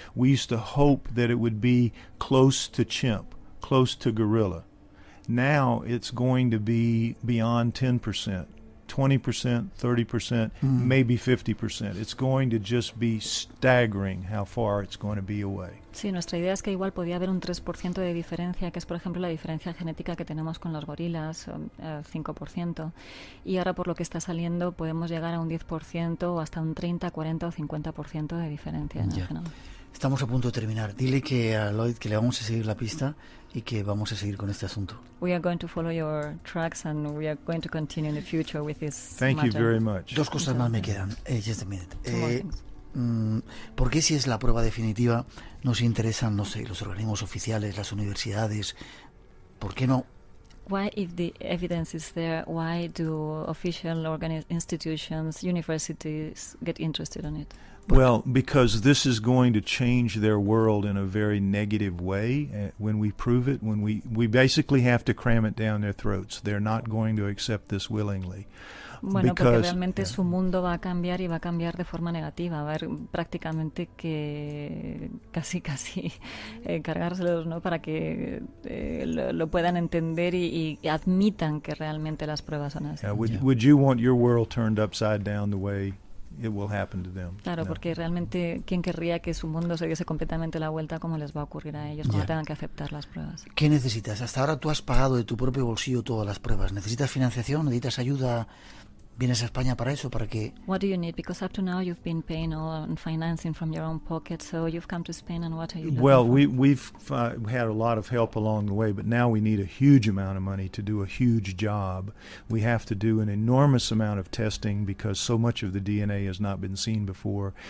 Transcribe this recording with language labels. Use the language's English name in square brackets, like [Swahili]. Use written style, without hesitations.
[English] We used to hope that it would be close to chimp, close to gorilla. Now it's going to be beyond 10%. 20%, 30%, maybe 50%. It's going to just be staggering how far it's going to be away. [Spanish] Sí, nuestra idea es que igual podía haber un 3% de diferencia, que es, por ejemplo, la diferencia genética que tenemos con los gorilas, 5%. Y ahora, por lo que está saliendo, podemos llegar a un 10% o hasta un 30, 40 o 50% de diferencia en el genoma. Estamos a punto de terminar. Dile que a Lloyd que le vamos a seguir la pista y que vamos a seguir con este asunto. [English] We are going to follow your tracks and we are going to continue in the future with this Thank matter. you very much. [Spanish] Dos cosas más me quedan. [English] Just a minute. Two more things. [Spanish] ¿Por qué, si es la prueba definitiva, nos interesan, no sé, los organismos oficiales, las universidades? ¿Por qué no? [English] Why, if the evidence is there, why do official institutions, universities get interested in it? Well, because this is going to change their world in a very negative way when we prove it. When we basically have to cram it down their throats. They're not going to accept this willingly. [Spanish] Bueno, porque realmente su mundo va a cambiar y va a cambiar de forma negativa. Va a haber prácticamente que casi cargárselos, ¿no? Para que lo puedan entender y admitan que realmente las pruebas son así. [English] Would you want your world turned upside down the way it will happen to them? [Spanish] Claro, no. Porque realmente, ¿quién querría que su mundo se diese completamente la vuelta como les va a ocurrir a ellos cuando tengan que aceptar las pruebas? ¿Qué necesitas? Hasta ahora tú has pagado de tu propio bolsillo todas las pruebas. ¿Necesitas financiación? ¿Necesitas ayuda? ¿Vienes a España para eso? ¿Para qué? [English] What do you need? Because up to now you've been paying all and financing from your own pocket, so you've come to Spain, and what are you looking Well, for? we've had a lot of help along the way, but now we need a huge amount of money to do a huge job. We have to do an enormous amount of testing because so much of the DNA has not been seen before.